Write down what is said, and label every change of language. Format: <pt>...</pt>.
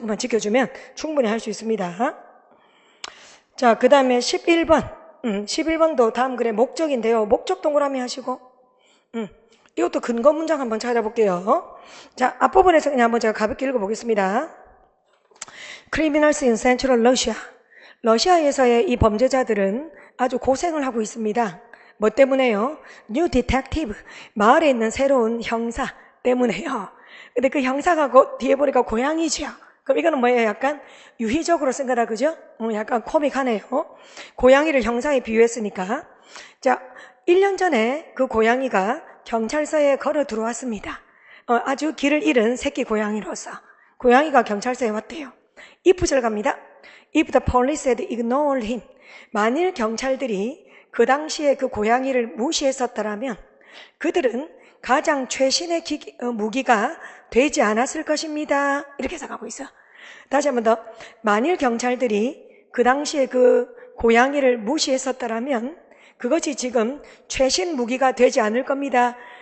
<ko>그만 지켜주면 충분히 할 수 있습니다. 자, 그 다음에 11번. 11번도 다음 글의 목적인데요. 목적 동그라미 하시고. 이것도 근거 문장 한번 찾아볼게요. 자, 앞부분에서 그냥 한번 제가 가볍게 읽어보겠습니다.</ko> <en>Criminals in Central Russia.</en> <ko>러시아에서의 이 범죄자들은 아주 고생을 하고 있습니다. 뭐 때문에요?</ko> <en>New Detective.</en> <ko>마을에 있는 새로운 형사 때문에요. 근데 그 형사가 뒤에 보니까 고양이죠. 그럼 이거는 뭐예요? 약간 유희적으로 쓴 거다, 그죠? 약간 코믹하네요. 고양이를 형사에 비유했으니까. 자, 1년 전에 그 고양이가 경찰서에 걸어 들어왔습니다. 아주 길을 잃은 새끼 고양이로서. 고양이가 경찰서에 왔대요. if 절 갑니다.</ko> <en>If the police had ignored him.</en> <ko>만일 경찰들이 그 당시에 그 고양이를 무시했었더라면 그들은 가장 최신의 무기가 되지 않았을 것입니다. 이렇게 생각하고 있어. 다시 한 번 더. 만일 경찰들이 그 당시에 그 고양이를 무시했었더라면 그것이 지금 최신 무기가 되지 않을 겁니다.</ko>